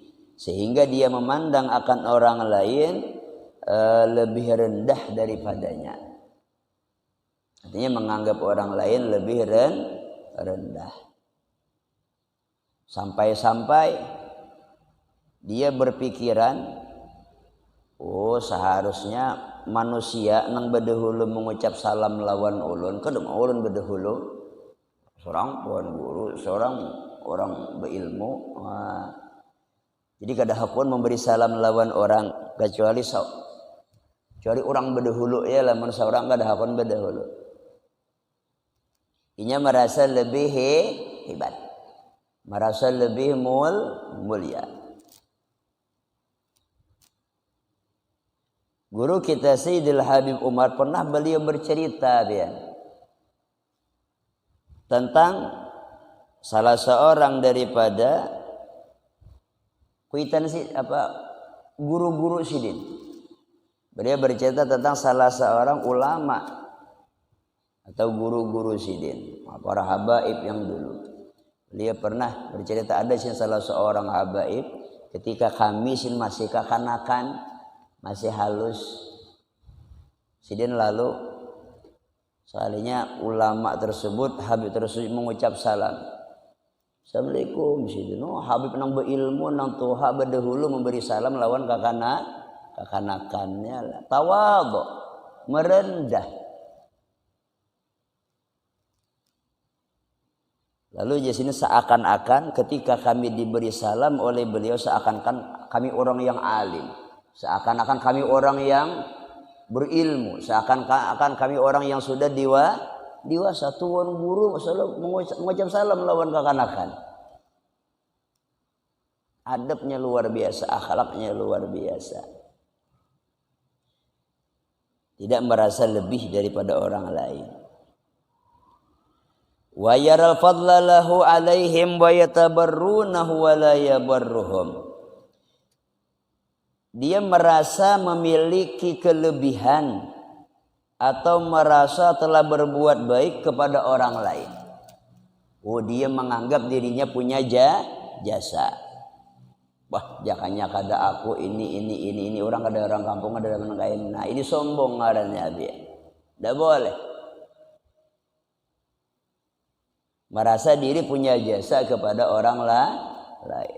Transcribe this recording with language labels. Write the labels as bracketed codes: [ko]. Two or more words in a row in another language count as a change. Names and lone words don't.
[id] Sehingga dia memandang akan orang lain lebih rendah daripadanya. Artinya menganggap orang lain lebih rendah. Sampai-sampai dia berpikiran, [bjn] oh seharusnya manusia nang bedahulu mengucap salam lawan ulun, kedem ulun bedahulu seorang tuan guru, seorang orang berilmu. Jadi kada hakun memberi salam lawan orang kecuali orang bedahulu ya, lamun seorang kada hakun bedahulu. [id] Inya merasa lebih hebat, merasa lebih mulia. Guru kita Sayyidil Habib Umar pernah beliau bercerita dia tentang salah seorang daripada guru-guru sidin. Beliau bercerita tentang salah seorang ulama atau guru-guru sidin, para habaib yang dulu. Beliau pernah bercerita ada salah seorang habaib ketika kami masih kekanakan, masih halus sidin, lalu soalnya ulama tersebut, habib tersebut mengucap salam, Assalamualaikum sidin. [bjn] Oh, habib nang berilmu nang tuha bedahulu memberi salam lawan kekanakannya, [id] tawadhu, merendah. Lalu di sini seakan-akan ketika kami diberi salam oleh beliau, seakan-akan kami orang yang alim, seakan-akan kami orang yang berilmu, seakan-akan kami orang yang sudah dewasa. Tuan guru mengucap salam lawan kekanakan. Adabnya luar biasa, akhlaknya luar biasa. Tidak merasa lebih daripada orang lain. [ar] ويرى الفضل له عليهم ويتبرونه ولا يبرهم. [id] Dia merasa memiliki kelebihan atau merasa telah berbuat baik kepada orang lain. Oh, dia menganggap dirinya punya jasa. [bjn] Wah, jakanya kada aku ini orang kada orang kampung ada orang lain. [id] Nah, ini sombong ngarannya dia. Tidak boleh. Merasa diri punya jasa kepada orang lain.